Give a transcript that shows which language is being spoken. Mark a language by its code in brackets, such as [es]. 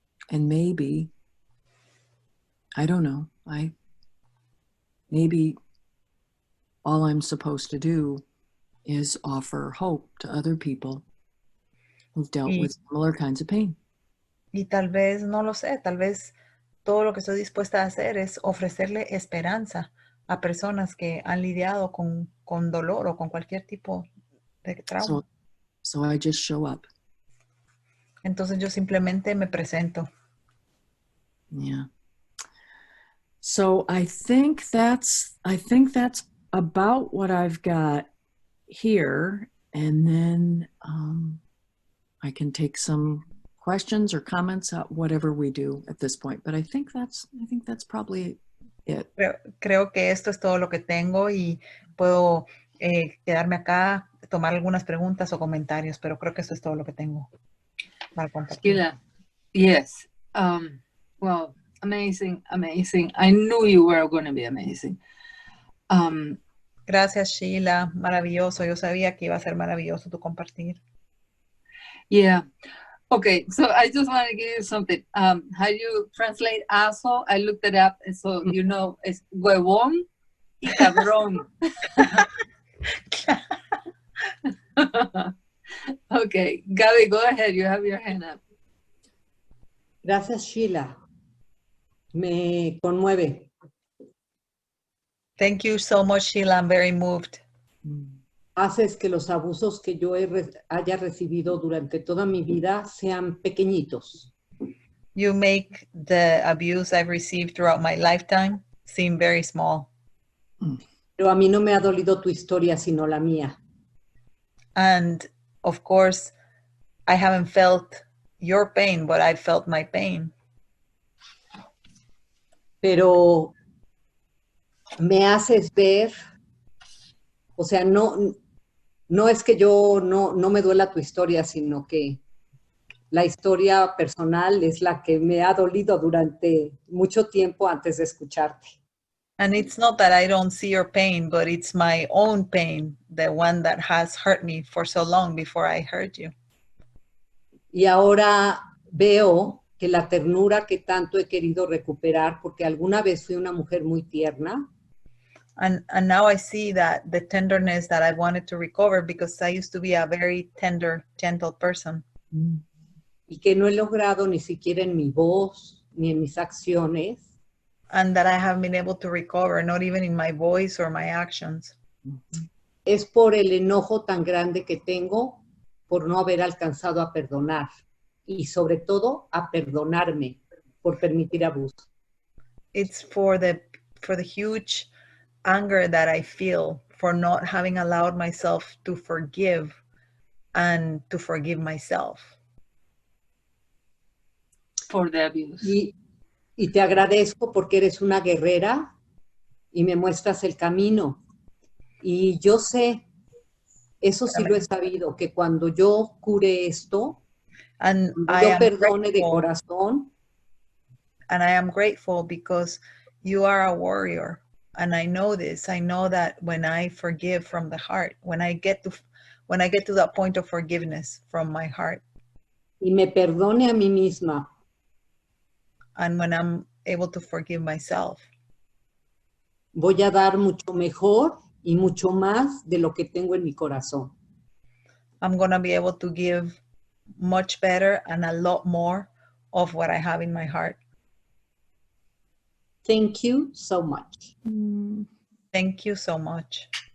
[en] And maybe, I don't know, maybe all I'm supposed to do is offer hope to other people who've dealt with similar kinds of pain. [es] Y tal vez, no lo sé, tal vez todo lo que estoy dispuesta a hacer es ofrecerle esperanza a personas que han lidiado con dolor o con cualquier tipo de trauma. [en] So I just show up. [es] Entonces yo simplemente me presento. [en] Yeah. So I think that's about what I've got here, and then I can take some questions or comments at whatever we do at this point. But I think that's probably it. [es] Creo que esto es todo lo que tengo y puedo quedarme acá, tomar algunas preguntas o comentarios, pero creo que esto es todo lo que tengo para compartir. [en] Sheila, yes. Well, amazing. I knew you were going to be amazing. [es] Gracias, Sheila. Maravilloso. Yo sabía que iba a ser maravilloso tu compartir. [en] Yeah. Okay, so I just want to give you something. How you translate aso? I looked it up, and so you know it's [es] huevón y cabrón. [en] Okay, Gaby, go ahead. You have your hand up. [es] Gracias, Sheila. Me conmueve. [en] Thank you so much, Sheila. I'm very moved. [es] haces que los abusos que yo haya recibido durante toda mi vida sean pequeñitos. [en] You make the abuse I've received throughout my lifetime seem very small. [es] Pero a mí no me ha dolido tu historia, sino la mía. [en] And of course, I haven't felt your pain, but I've felt my pain. [es] Pero me haces ver, o sea, no es que yo no me duela tu historia, sino que la historia personal es la que me ha dolido durante mucho tiempo antes de escucharte. [en] And it's not that I don't see your pain, but it's my own pain, the one that has hurt me for so long before I hurt you. [es] Y ahora veo que la ternura que tanto he querido recuperar, porque alguna vez fui una mujer muy tierna, [en] And now I see that the tenderness that I wanted to recover, because I used to be a very tender, gentle person. [es] y que no he logrado ni siquiera en mi voz ni en mis acciones, [en] And that I haven't been able to recover, not even in my voice or my actions. [es] es por el enojo tan grande que tengo por no haber alcanzado a perdonar y sobre todo a perdonarme por permitir abuso. [en] It's for the huge anger that I feel for not having allowed myself to forgive and to forgive myself. For the abuse. [es] Y te agradezco porque eres una guerrera y me muestras el camino. Y yo sé, eso sí lo he sabido, que cuando yo cure esto, [en] And [es] yo perdone de corazón. [en] And I am grateful because you are a warrior. And I know this. I know that when I forgive from the heart, when I get to that point of forgiveness from my heart, [es] Y me perdone a mí misma, [en] and when I'm able to forgive myself, [es] voy a dar mucho mejor y mucho más de lo que tengo en mi corazón. [en] I'm going to be able to give much better and a lot more of what I have in my heart. Thank you so much. Thank you so much.